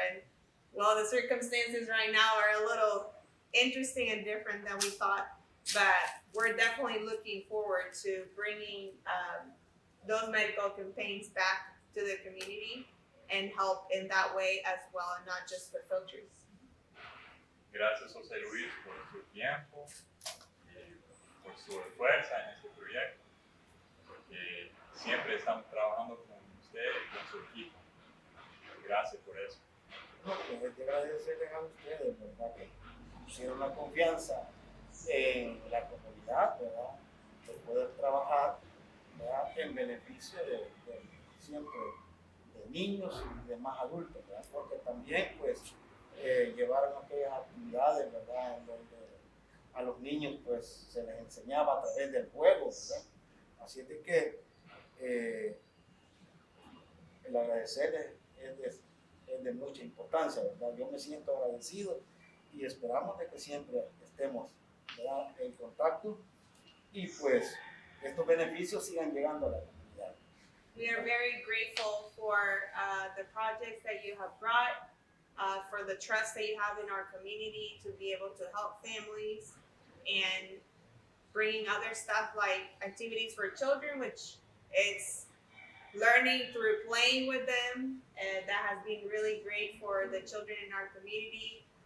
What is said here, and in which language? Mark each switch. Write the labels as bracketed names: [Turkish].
[English] And well, the circumstances right now are a little interesting and different than we thought, but we're definitely looking forward to bringing those medical campaigns back to the community and help in that way as well, and not just for filters. [Spanish] Gracias, José Luis, por su tiempo y por su fuerza en este proyecto, porque siempre estamos trabajando con usted y con su equipo. Gracias por eso. No, pues es de agradecerles a ustedes, ¿verdad? Que pusieron la confianza en la comunidad, ¿verdad? De poder trabajar, ¿verdad? En beneficio siempre de niños y de más adultos, ¿verdad? Porque también, pues, llevaron aquellas actividades, ¿verdad? En donde a los niños, pues, se les enseñaba a través del juego, ¿verdad? Así es de que el agradecerles es de mucha importancia, ¿verdad? Yo me siento agradecido y esperamos de que siempre estemos, ¿verdad?, en contacto y pues estos beneficios sigan llegando a la comunidad. [English] We are very grateful for the projects that you have brought, for the trust that you have in our community to be able to help families, and bringing other stuff like activities for children, which is learning through playing with them, and that has been really great for the children in our community.